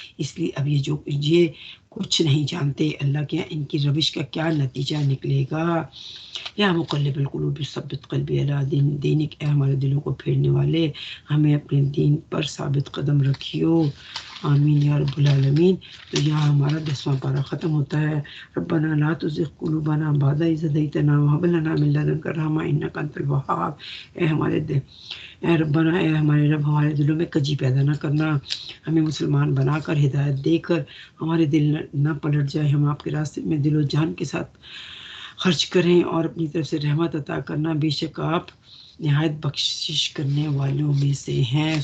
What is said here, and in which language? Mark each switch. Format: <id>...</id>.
<ur>اس لیے اب یہ کچھ نہیں جانتے اللہ کے ان کی روش کا کیا نتیجہ نکلے گا.</ur> <ar>یا مقلب القلوب ثبت قلبی علی دینک،</ar> <ur>اے ہمارے دلوں کو پھیرنے والے، ہمیں اپنے دین پر ثابت قدم رکھیو. آمین یا رب العالمین. تو یہاں ہمارا 10واں پارہ ختم ہوتا ہے.</ur> <ar>ربنا لا تزغ قلوبنا بعد إذ هديتنا وهب لنا من لدنك رحمة إنك أنت الوهاب.</ar> <ur>اے ربنا، اے ہمارے رب، ہمارے دلوں میں کجی پیدا نہ کرنا، ہمیں مسلمان بنا کر ہدایت دے کر ہمارے دل نہ پلٹ جائے. ہم آپ کے راستے میں دل و جان کے ساتھ خرچ کریں اور اپنی طرف سے رحمت عطا کرنا. بے شک آپ نہایت بخشش کرنے والوں میں سے ہیں.</ur>